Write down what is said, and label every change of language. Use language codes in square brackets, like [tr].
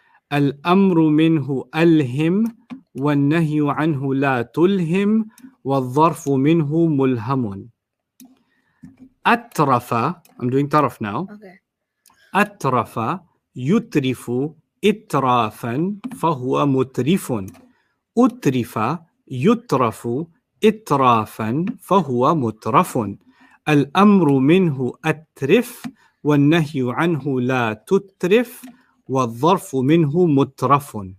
[ar] Al-amru minhu alhim والنهي عنه لا تلهم والظرف منه ملهم. [en] أترف, I'm doing taraf now. Okay. [ar] أترف يترف إترافا فهو مترف. أترف يترف إترافا فهو مترف. الأمر منه أترف والنهي عنه لا تترف والظرف منه مترف.